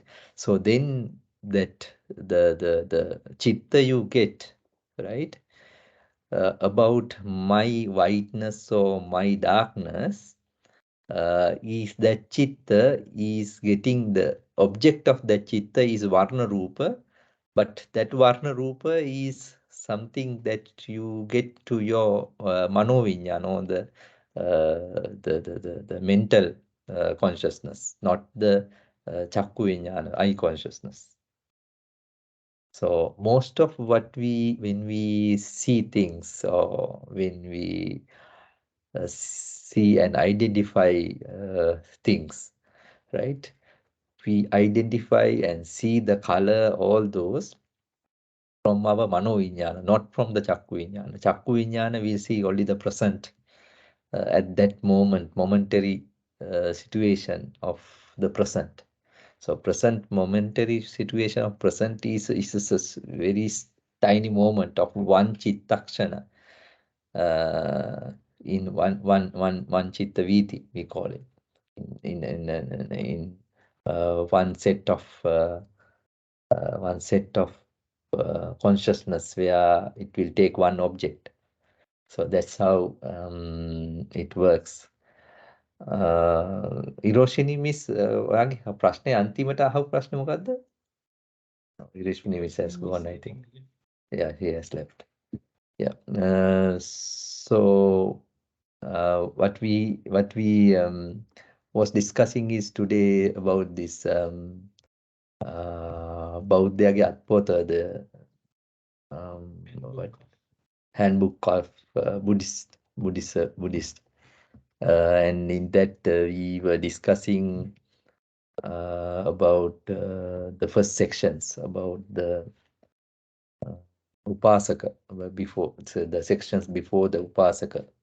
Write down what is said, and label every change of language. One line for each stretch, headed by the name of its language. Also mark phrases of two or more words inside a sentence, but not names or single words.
English: So then that the chitta you get, right, about my whiteness or my darkness, is that chitta is getting, the object of that chitta is
Pali: varna rupa,
English: but that
Pali: varna rupa
English: is something that you get to your
Pali: mano vinyana,
English: or the mental consciousness, not the
Pali: chakku vinyana,
English: eye consciousness. So most of what when we see things, or when we see and identify things, right? We identify and see the color, all those from our
Pali: mano vinyana,
English: not from the
Pali: chakku vinyana. Chakku vinyana,
English: we see only the present at that moment, momentary situation of the present. So present, momentary situation of present is a very tiny moment of one chittakshana, in one
Pali: chitta viti,
English: we call it, in one set of consciousness, where it will take one object. So that's how it works. Hiroshini miss,
Sinhala: ඔයාගේ ප්‍රශ්නේ අන්තිමට අහපු ප්‍රශ්නේ මොකද්ද?
English: Hiroshini miss has gone, I think. Yeah, he has left. Yeah. So what we was discussing is today about this
Sinhala: බෞද්ධයාගේ අත්පොත,
English: the handbook of Buddhist. And in that we were discussing about the first sections about the upasaka, before, so the sections before the upasaka.